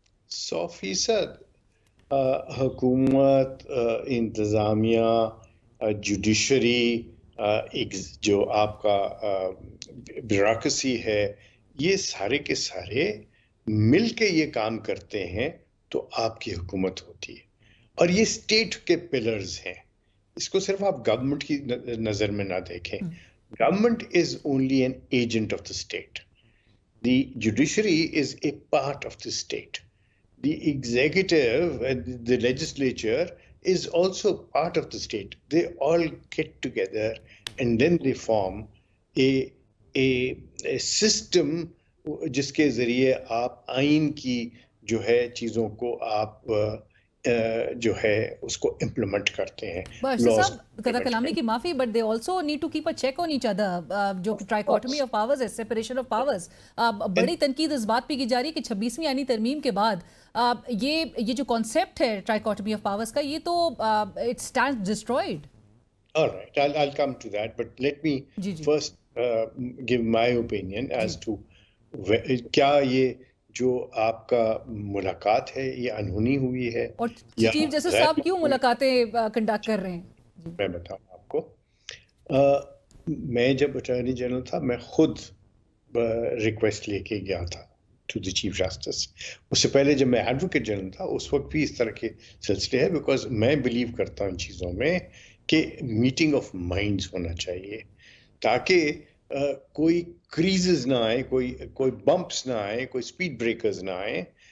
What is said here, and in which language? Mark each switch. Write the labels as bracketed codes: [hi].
[ur] 100% حکومت، انتظامیہ، جوڈیشری، جو آپ کا بیوروکریسی ہے، یہ سارے کے سارے مل کے یہ کام کرتے ہیں تو آپ کی حکومت ہوتی ہے. اور یہ اسٹیٹ کے پلرز ہیں، اس کو صرف آپ گورنمنٹ کی نظر میں نہ دیکھیں. [en] Government is only an agent of the state. The judiciary is a part of the state. The executive and the legislature is also part of the state. They all get together and then they form a system [ur] جس کے ذریعے آپ آئین کی جو ہے چیزوں کو آپ جو ہے اس کو امپلیمنٹ کرتے ہیں. قطع کلامی کی معافی، [en] But they also need to keep a check on each other. [ur] جو ٹرائیکوٹمی آف پاورز ہے، سیپریشن آف پاورز، بڑی تنقید اس بات پہ کی جا رہی ہے کہ 26ویں آئینی ترمیم کے بعد یہ جو کانسیپٹ ہے ٹرائیکوٹمی آف پاورز کا، یہ تو [en] It stands destroyed. All right, I'll come to that, but let me first give my opinion as to [ur] کیا یہ جو آپ کا ملاقات ہے یہ انہونی ہوئی ہے، اور چیف جسٹس صاحب کیوں ملاقاتیں کنڈکٹ کر رہے ہیں؟ میں بتاؤں آپ کو. میں جب اٹارنی جنرل تھا، میں خود ریکویسٹ لے کے گیا تھا [en] To the chief justice. [ur] اس سے پہلے جب میں ایڈوکیٹ جنرل تھا اس وقت بھی اس طرح کے سلسلے ہیں، بیکاز میں بلیو کرتا ہوں ان چیزوں میں کہ میٹنگ آف مائنڈز ہونا چاہیے، تاکہ کوئی کریزز نہ آئے، کوئی بمپس نہ آئے، کوئی سپیڈ بریکرز نہ آئے.